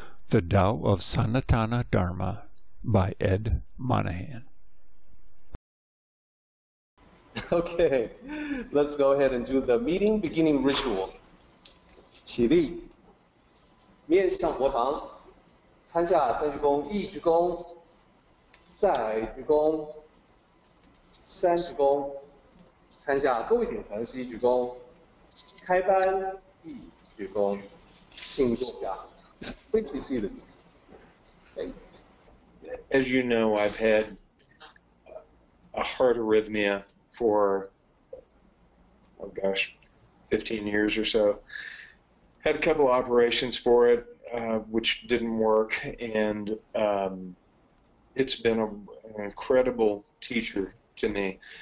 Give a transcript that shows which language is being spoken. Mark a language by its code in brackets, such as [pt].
[en] The Tao of Sanaatana Dharma by Ed Monaghan. Okay, let's go ahead and do the meeting beginning ritual. [zh] 起立，面向佛堂，参下三鞠躬，一鞠躬，再鞠躬，三鞠躬，参下各位点团是一鞠躬，开班一鞠躬，请坐下。 [en] Please be seated. Okay. As you know, I've had a heart arrhythmia for, oh gosh, 15 years or so. Had a couple operations for it, which didn't work, and it's been an incredible teacher to me.